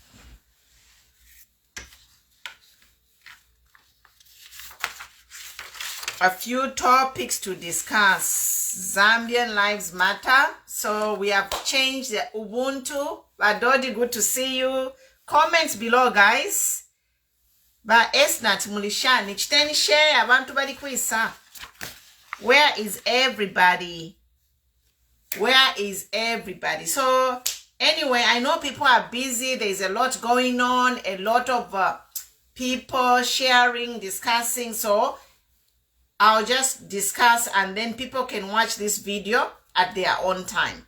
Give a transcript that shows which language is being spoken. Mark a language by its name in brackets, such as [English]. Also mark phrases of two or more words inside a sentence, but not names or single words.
[English] A few topics to discuss. Zambian Lives Matter. So we have changed the Ubuntu. Badodi, good to see you. Comments below, guys. [Bemba] Ba esnat mulishani. Chiteni share abantu bali kwisa. [English] Where is everybody? So anyway, I know people are busy. There's a lot going on. A lot of people sharing, discussing. So I'll just discuss and then people can watch this video at their own time.